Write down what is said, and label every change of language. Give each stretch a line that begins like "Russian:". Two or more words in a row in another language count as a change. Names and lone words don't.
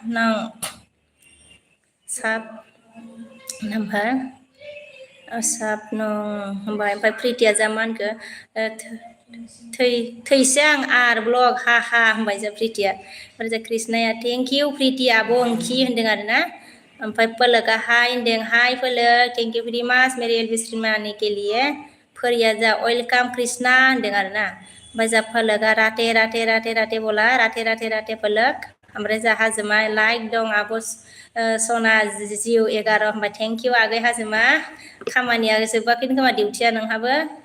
Bodo: ओमफ्राय होनबाय ओमफ्राय प्रितिया जा मा होनखो थैसै आं आर ब्लग हा होनबाय जों प्रितिया ओमफ्राय जों कृष्णाया
English: thank you
Bodo: प्रिति आब' ओंखि होनदों आरोना ओमफ्राय पलकआ हाय होनदों हाय पलक
English: thank you very much
Hindi: मेरे एलबिस्ट्रिमानि के लिए
Bodo: फोरिया जा वेलकाम कृष्णा होनदों आरोना ओमफ्राय जा पलकआ राथे बोला राथे पलक ओमफ्राय जा हाजोमा लाइक दं आब' सना जिउ 11 होनबाय थेंक इउ आगै हाजोमा खामानिया जोबाखैनो खोमा डिउटिया नोंहाबो